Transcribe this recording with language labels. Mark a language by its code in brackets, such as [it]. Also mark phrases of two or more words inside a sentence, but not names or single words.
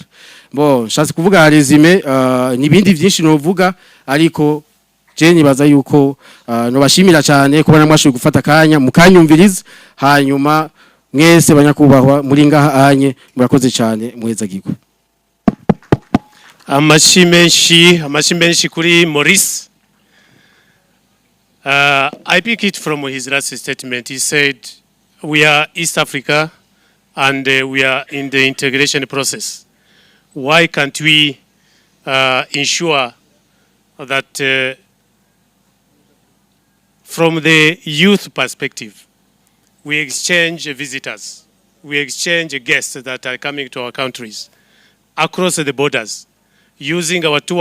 [rn] Bon, shatse kuvuga resume, nibindi byinshi novuga, ariko je nibaza yuko no bashimira cyane kubona mwashoboye gufata kanya mukanyumviriza. Hanyuma mwese banyakubahwa muri ngaha anye, murakoze cyane, muheza giko. Amashimenshi kuri Maurice. [en] I pick it from his last statement. He said we are East Africa and we are in the integration process. Why can't we ensure that from the youth perspective, we exchange visitors, we exchange guests that are coming to our countries across the borders, using our tour